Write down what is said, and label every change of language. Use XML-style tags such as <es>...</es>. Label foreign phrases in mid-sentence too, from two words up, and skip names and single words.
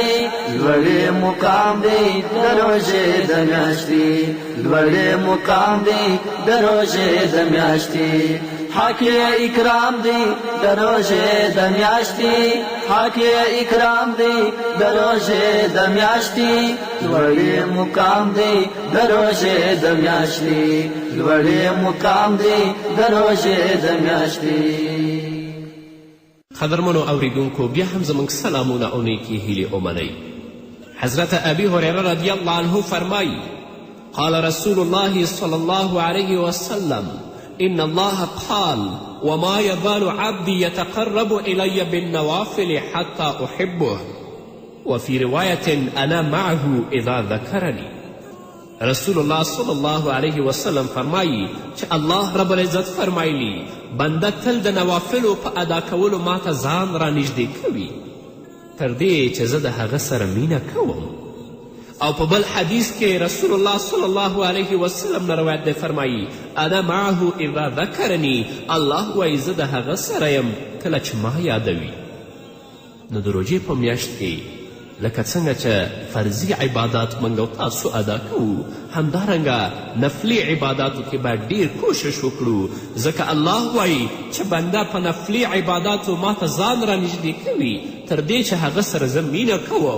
<ps>لوړې مقام دی د روژې د میاشتې، لوړې مقام دی د روژې د میاشتې، حق اکرام دی د روژې د میاشتې، حق اکرام دی د روژې د میاشتې، لوړې مقام دی د روژې د میاشتې، لوړې مقام دی د روژې د میاشتې. قدرمنو اوریدونکو بیا هم زموږ سلامونه او نیکې هیلې ومنئ.</ps> <ar>حضرت ابي هريره رضی الله عنه فرمایي قال رسول الله صلى الله عليه وسلم إن الله قال وما يزال عبدي يتقرب إلي بالنوافل حتى أحبه وفي رواية أنا معه إذا ذكرني.</ar> <ps>رسول الله</ps> <ar>صلی الله علیه وسلم</ar> <ps>فرمایي چې</ps> <ar>الله رب العزت</ar> <ps>فرمایلی بنده تل د نوافلو په ادا کولو ماته ځان رانږدې کوي تر دې چې زه د هغه سره مینه کوم. او په بل حدیث کې رسول الله</ps> <ar>صلی الله علیه وسلم</ar> <ps>نه روایت دی فرمایي</ps> <ar>انا معه اذا ذکرني،</ar> <ps>الله وایي زه د هغه سره یم کله چې ما یادوي. نو د روژې په میاشت کې لکه څنګه چې فرضي عبادات موږ او تاسو ادا کوو همدارنګه نفلي عباداتو کې باید ډیر کوشش وکړو، ځکه الله وایي چې بنده په نفلي عباداتو ماته ځان رانږدې کوي تر دې چې هغه سره زه مینه کوم.</ps>